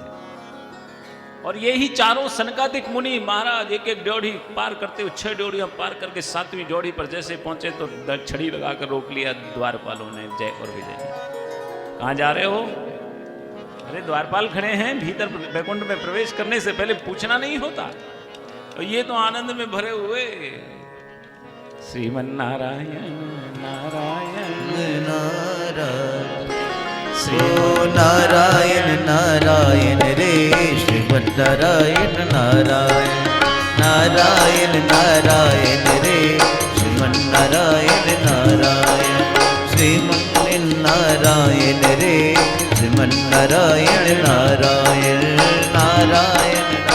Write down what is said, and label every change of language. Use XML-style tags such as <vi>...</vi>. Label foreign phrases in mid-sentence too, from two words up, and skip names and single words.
<hi>और ये ही चारों सनकादिक मुनि महाराज एक एक ड्योढ़ी पार करते हुए 6 ड्योढ़ियां पार करके 7वीं ड्योढ़ी पर जैसे पहुंचे तो छड़ी लगाकर रोक लिया द्वारपालों ने, जय और विजय ने। कहां जा रहे हो? अरे द्वारपाल खड़े हैं, भीतर वैकुंठ में प्रवेश करने से पहले पूछना नहीं होता। और ये तो आनंद में भरे हुए श्रीमन नारायण नारायण नारायण, ओ नारायण नारायण रे, श्रीमन नारायण नारायण नारायण नारायण रे, श्रीमन नारायण नारायण, श्रीमन नारायण रे, श्रीमन नारायण नारायण नारायण</hi>